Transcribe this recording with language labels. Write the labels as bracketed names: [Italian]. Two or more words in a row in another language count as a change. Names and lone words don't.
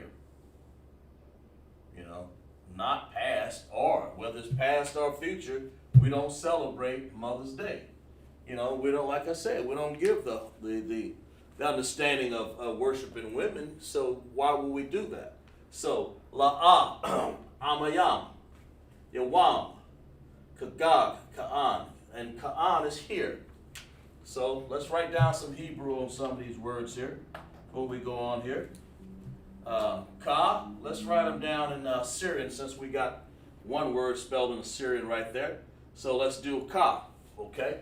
[English] You know, not past, or whether it's past or future, we don't celebrate Mother's Day. You know, we don't, like I said, we don't give the understanding of worshiping women, so why would we do that? So, la'ah, amayam, yawam, kagag, ka'an, and ka'an is here. So let's write down some Hebrew on some of these words here before we go on here. Ka, let's write them down in Syrian since we got one word spelled in Syrian right there. So let's do ka, okay?